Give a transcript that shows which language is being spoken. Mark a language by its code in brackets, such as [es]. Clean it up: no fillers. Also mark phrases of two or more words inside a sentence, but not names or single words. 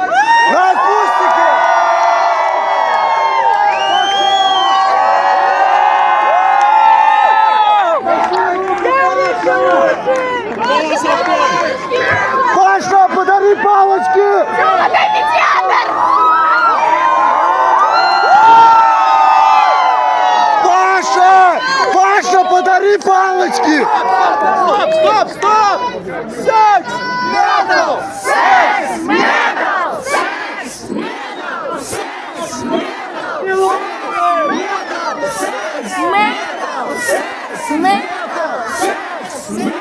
[ru] На акустике! Паша, подари палочки! Паша, подари палочки! Стоп! Секс! Метал! Секс! Метал! Секс! Метал! Секс! Метал! Секс! Метал! Секс! Метал! Секс!